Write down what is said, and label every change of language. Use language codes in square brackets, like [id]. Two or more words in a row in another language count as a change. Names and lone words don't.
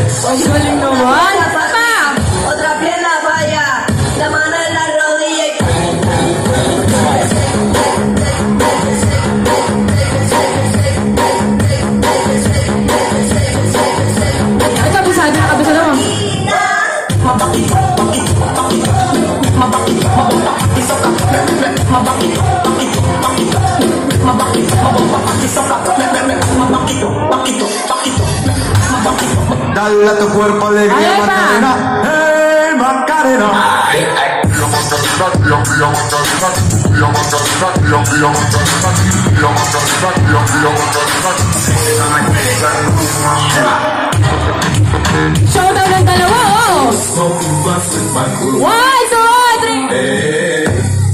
[tl] Ang galing naman. Pa! [es] Otra pierna vaya, la mano en la rodilla y... [tl] Ay, kabisado na, kabisado mo. [es] Dale a tu cuerpo alegría, Ahí va. Macarena. ¡Hey, Macarena! [tl] Showdown ng dalawa, oh! 1, 2, 3!